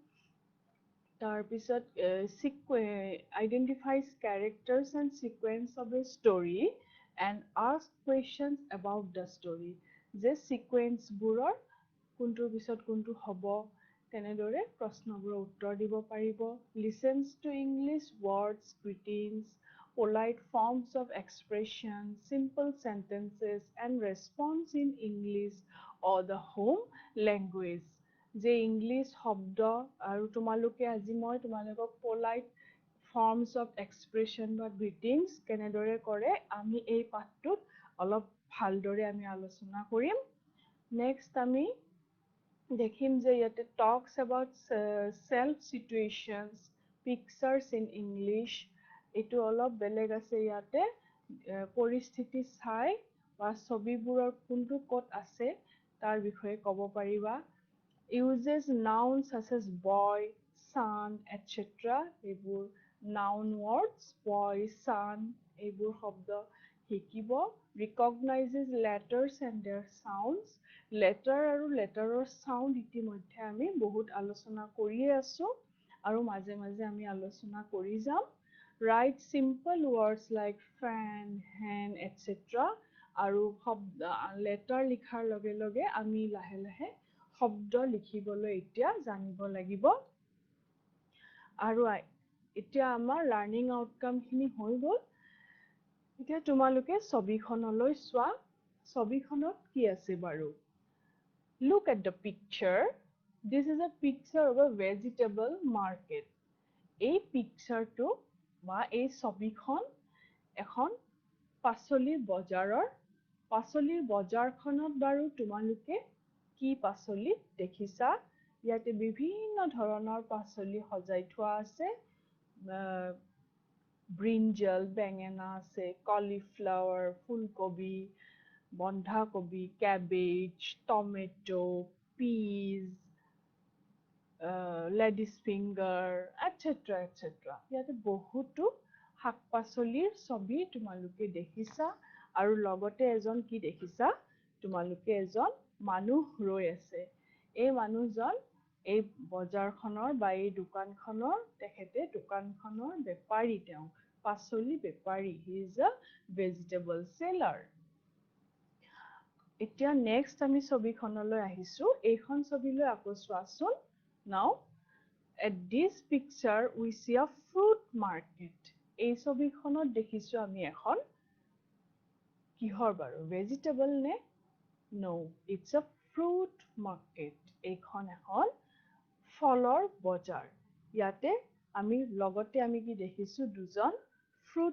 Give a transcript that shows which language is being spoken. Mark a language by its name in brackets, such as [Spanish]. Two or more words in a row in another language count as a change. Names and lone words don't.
[English] তাৰপিছত identifies characters and sequence of a story and ask questions about the [Assamese] ষ্টৰি যে ছিকুৱেন্সবোৰৰ কোনটোৰ পিছত কোনটো হ'ব তেনেদৰে প্ৰশ্নবোৰৰ উত্তৰ দিব পাৰিব [English] listens to English words greetings polite forms of expression simple sentences and response in English or the home language [Assamese] যে ইংলিছ শব্দ আৰু তোমালোকে আজি মই তোমালোকক [English] polite forms of expression [Assamese] বা greetings কেনেদৰে কৰে আমি এই পাঠটোত অলপ ভালদৰে আমি আলোচনা কৰিম নেক্সট আমি দেখিম যে ইয়াতে [English] talks about self situations pictures in English [Assamese] এইটো অলপ বেলেগ আছে ইয়াতে পৰিস্থিতি চাই বা ছবিবোৰৰ কোনটো ক'ত আছে তাৰ বিষয়ে ক'ব পাৰিবা [English] uses nouns such as boy son etc [Assamese] এইবোৰ [English] noun words boy son [Assamese] এইবোৰ শব্দ শিকিব [English] recognizes letters and their sounds [Assamese] লেটাৰ আৰু লেটাৰৰ চাউণ্ড ইতিমধ্যে আমি বহুত আলোচনা কৰিয়ে আছোঁ আৰু মাজে মাজে আমি আলোচনা কৰি যাম [English] write simple words like fan hand etc [Assamese] আৰু লেটাৰ লিখাৰ লগে লগে আমি লাহে লাহে শব্দ লিখিবলৈ এতিয়া জানিব লাগিব আৰু এতিয়া আমাৰ লাৰ্নিং আউটকামখিনি হৈ গ'ল এতিয়া তোমালোকে ছবিখনলৈ চোৱা ছবিখনত কি আছে বাৰু [English] Look at the picture this is a picture of a vegetable market [Assamese] এই পিকচাৰটো বা এই ছবিখন এখন পাচলিৰ বজাৰখনত বাৰু তোমালোকে কি পাচলি দেখিছা ইয়াতে বিভিন্ন ধৰণৰ পাচলি সজাই থোৱা আছে ব্ৰিঞ্জল বেঙেনা আছে কলিফ্লাৱাৰ ফুলকবি বন্ধাকবি [English] cabbage tomato peas ladies finger etc etc [Assamese] ইয়াতে বহুতো শাক-পাচলিৰ ছবি তোমালোকে দেখিছা আৰু লগতে এজন কি দেখিছা তোমালোকে এজন মানুহ ৰৈ আছে এই মানুহজন এই বজাৰখনৰ বা এই দোকানখনৰ তেখেতে দোকানখনৰ বেপাৰী তেওঁ পাচলি বেপাৰী [English] he is a vegetable seller [Assamese] এতিয়া নেক্সট আমি ছবিখনলৈ আহিছো এইখন ছবিলৈ আকৌ চোৱাচোন [English] now at this picture we see a fruit market [Assamese] এই ছবিখনত দেখিছো আমি এখন কিহৰ বাৰু vegetable নে [English] no it's a fruit market [Assamese] এইখন এখন ফলৰ বজাৰ ইয়াতে আমি লগতে আমি কি দেখিছো দুজন fruit